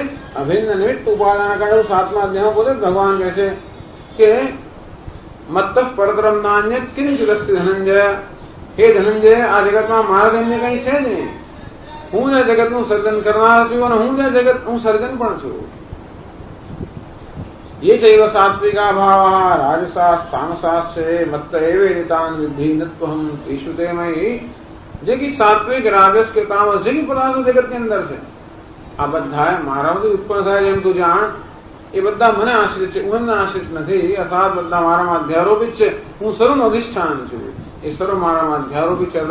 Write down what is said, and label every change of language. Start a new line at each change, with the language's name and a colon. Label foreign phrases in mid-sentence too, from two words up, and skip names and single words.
Gujarati: અભિન્ન નિમિત્ત ઉપાદાન કાઢે 7મા અધ્યાયમાં પોતે ભગવાન કહે છે કે
Sanskrit: मत्तः परतरम नान्यत किंचिद अस्ति धनंजय.
Gujarati: હે ધનંજય, આ જગતમાં મારા અન્ય કઈ છે જ નહીં. હું જ જગતનું સર્જન કરનાર છું અને હું જ જગતનું સર્જન પણ છું.
Sanskrit: ये चैव सात्विका भावः राजसास् तामसाश्च मत्त एवेतान् विद्धि नत्वहं तेषु ते मयि.
Gujarati: જે કે સાત્વિક રાજસ કે તામસ જે પદાર્થો જગત ની અંદર છે આ બધા મારામાંથી ઉત્પન્ન થાય જેમ તું જાણ એ બધા મને આશ્રિત છે, હું આશ્રિત નથી. અર્થાત બધા મારામાં અધ્યારોપિત છે. હું સર્વનું અધિષ્ઠાન છું. એ સર્વ મારામાં અધ્યારોપિત છે.